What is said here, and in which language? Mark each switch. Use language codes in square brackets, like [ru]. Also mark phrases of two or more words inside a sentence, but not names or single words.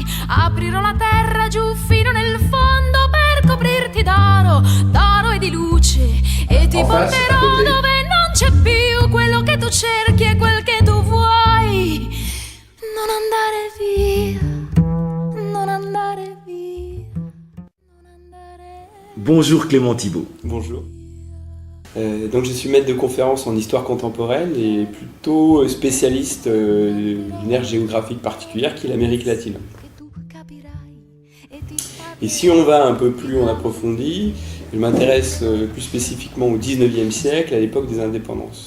[it] Aprirò la terra giù fino nel fondo per coprirti d'oro e di luce. E ti porterò dove non c'è più quello che tu cerchi e quel che tu vuoi. Non andare via, non andare via, non andare via. [fr] Bonjour Clément Thibault. Bonjour. Donc je suis maître de conférence en histoire contemporaine et plutôt spécialiste d'une aire géographique particulière qui est l'Amérique latine. Et si on va un peu plus en approfondi, je m'intéresse plus spécifiquement au XIXe siècle, à l'époque des indépendances.